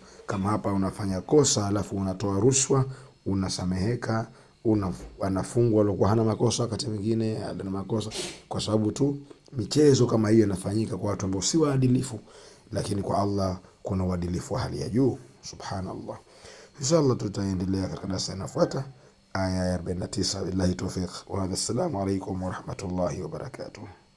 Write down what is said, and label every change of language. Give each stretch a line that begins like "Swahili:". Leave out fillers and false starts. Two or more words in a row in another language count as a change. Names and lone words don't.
Swahili: Kama hapa unafanya kosa alafu unatoa rushwa, unasameheka, anafungwa alikuwa hana makosa, wakati mwingine ana makosa, kwa sababu tu michezo kama hiyo inafanyika kwa watu ambao si waadilifu. Lakini kwa Allah kuna uadilifu wa hali ya juu, subhanallah. Inshallah tutaendelea katika darasa inayofuata, aya ya 49.
Arabic: بالله توفيق والسلام عليكم ورحمة الله وبركاته.